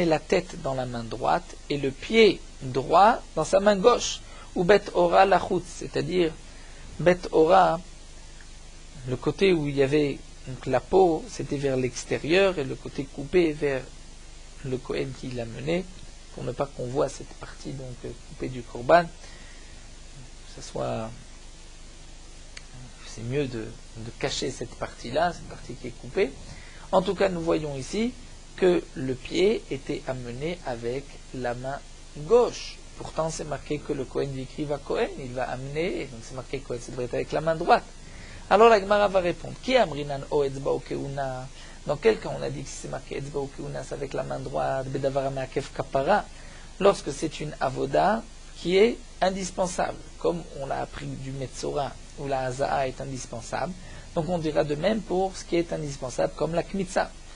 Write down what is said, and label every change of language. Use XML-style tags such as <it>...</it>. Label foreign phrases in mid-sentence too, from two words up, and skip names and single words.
<fr>la tête dans la main droite et le pied droit dans sa main gauche, ou</fr> <he>בית עורה לחוץ,</he> <fr>c'est-à-dire</fr> <he>בית עורה,</he> <fr>le côté où il y avait donc la peau, c'était vers l'extérieur, et le côté coupé vers le Kohen qui l'a mené, pour ne pas qu'on voit cette partie donc coupée du korban, que ce soit, c'est mieux de cacher cette partie-là, cette partie qui est coupée. En tout cas, nous voyons ici que le pied était amené avec la main gauche. Pourtant, c'est marqué que le Kohen écrit va Kohen, il va amener, et donc c'est marqué Kohen, c'est devrait être avec la main droite. Alors la Gemara va répondre, qui</fr> <arc>אמרינן או אצבע או כהונה?</arc> <fr>Dans quel cas on a dit que si c'est marqué</fr> <he>אצבע או כהונה,</he> <fr>c'est avec la main droite,</fr> <he>בדבר מעכב כפרה,</he> <fr>lorsque c'est une avoda qui est indispensable, comme on l'a appris du Metzora, où la Haza'a est indispensable. Donc on dira de même pour ce qui est indispensable, comme la Kmitza.</fr>